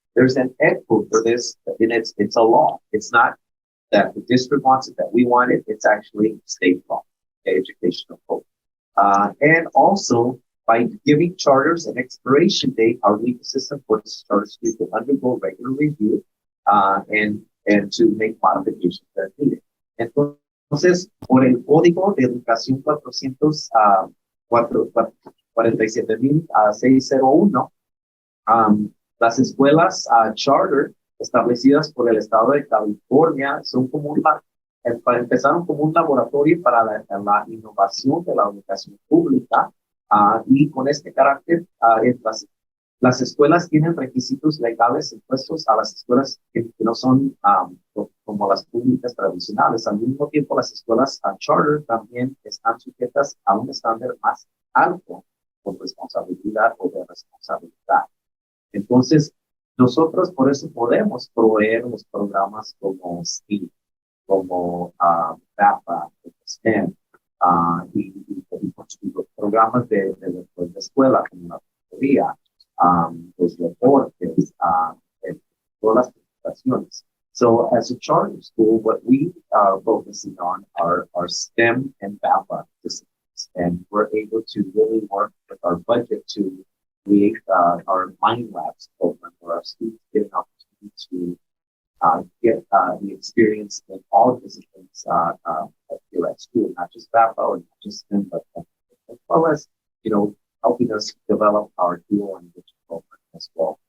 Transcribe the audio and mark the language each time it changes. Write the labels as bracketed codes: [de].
[en] There's an ed code for this, and it's a law. It's not that the district wants it, that we want it. It's actually state law, educational code. And also, by giving charters an expiration date, our legal system forces charters to undergo regular review and to make modifications that needed. [es] Entonces, por el Código de Educación 47.601, las escuelas charter establecidas por el estado de California son como empezaron como un laboratorio para la innovación de la educación pública y con este carácter las escuelas tienen requisitos legales impuestos a las escuelas que no son como las públicas tradicionales. Al mismo tiempo, las escuelas charter también están sujetas a un estándar más alto por responsabilidad o de responsabilidad. Entonces, nosotros por eso podemos proveer los programas como STEAM, como DAPA, STEM, y los programas de escuela, como la tutoría, los deportes, todas las presentaciones. [en] So as a charter school, what we are focusing on are STEM and BAPA disciplines, and we're able to really work with our budget to create our Mind Labs program where our students get an opportunity to get the experience in all disciplines here at school, not just BAPA or not just STEM, but as well as, helping us develop our dual language program as well.